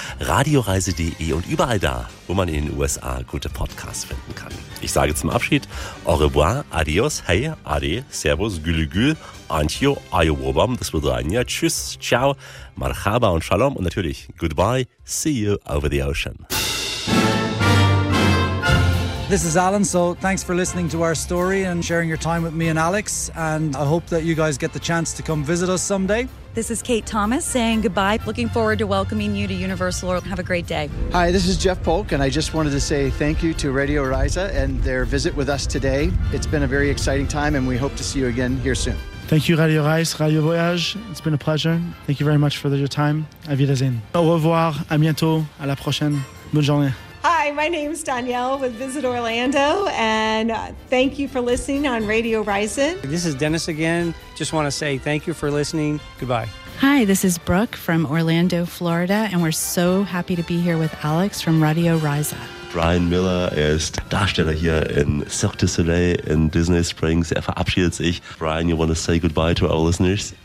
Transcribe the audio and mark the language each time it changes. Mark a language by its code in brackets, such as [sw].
[de] Radioreise.de und überall da, wo man in den USA gute Podcasts finden kann. Ich sage zum Abschied au revoir, adios, hey, ade, servus, güle gül, antio, ayowobam, das wird sein, ja, tschüss, ciao, marhaba und shalom und natürlich [en] goodbye, see you over the ocean. This is Alan, so thanks for listening to our story and sharing your time with me and Alex, and I hope that you guys get the chance to come visit us someday. This is Kate Thomas saying goodbye, looking forward to welcoming you to Universal World. Have a great day. Hi, this is Jeff Polk, and I just wanted to say thank you to Radio Riza and their visit with us today. It's been a very exciting time, and we hope to see you again here soon. Thank you, Radio Rise, Radio Voyage. It's been a pleasure. Thank you very much for your time. [de] A wiedersehen. [fr] Au revoir, à bientôt, à la prochaine. Bonne journée. [en] Hi, my name is Danielle with Visit Orlando, and thank you for listening on Radio Risen. This is Dennis again. Just want to say thank you for listening. Goodbye. Hi, this is Brooke from Orlando, Florida, and we're so happy to be here with Alex from Radio Risen. [de] Brian Miller, er ist Darsteller hier in Cirque du Soleil in Disney Springs. Er verabschiedet sich. [en] Brian, you want to say goodbye to our listeners?